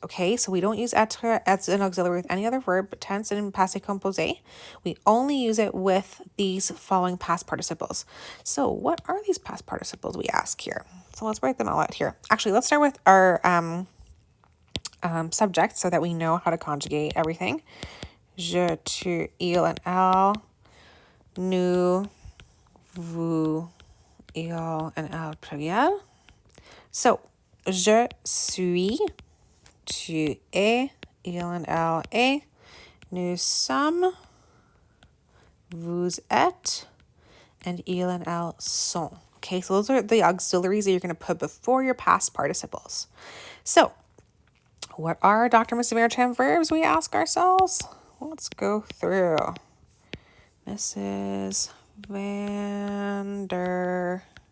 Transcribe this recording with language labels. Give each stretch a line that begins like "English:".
English: Okay, so we don't use être as an auxiliary with any other verb, tense and passé composé. We only use it with these following past participles. So what are these past participles, we ask here? So let's write them all out here. Actually, let's start with our subject so that we know how to conjugate everything.
French: Je, tu, il, and elle. Nous, vous, il, and elle pluriel. So, je suis, tu es, il and elle est. Nous sommes, vous êtes, and il and elle sont.
English: Okay, so those are the auxiliaries that you're going to put before your past participles. So, what are Dr. Mrs. Veratram verbs, we ask ourselves? Let's go through. Mrs. Vandertramp.